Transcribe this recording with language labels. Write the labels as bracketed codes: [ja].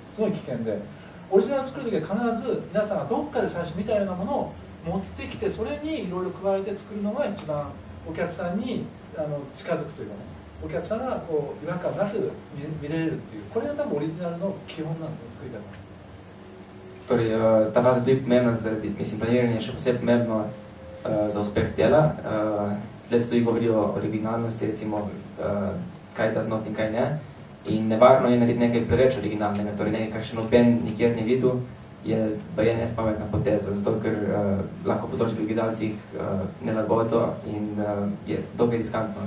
[ja] すごい危険で、オリジナル作る時は必ず皆さんがどっかで最初見たようなものを持ってきて、それにいろいろ加えて作るのが一番お客さんに近づくというかね、お客さんがこう違和感なく見れるっていう、これが多分オリジナルの基本なんですね、作り方。 [sl] Torej, ta faza tudi pomembna, mislim, planiranje je še posebej pomembno za uspeh dela. Tle se tudi govori o originalnosti, recimo, kaj dati not in kaj ne. In nevarno je narediti nekaj preveč originalnega, torej nekaj, kar še noben nikjer ni videl, je nespametna poteza, zato ker lahko povzroči pri gledalcih nelagodo in je dokaj riskantno.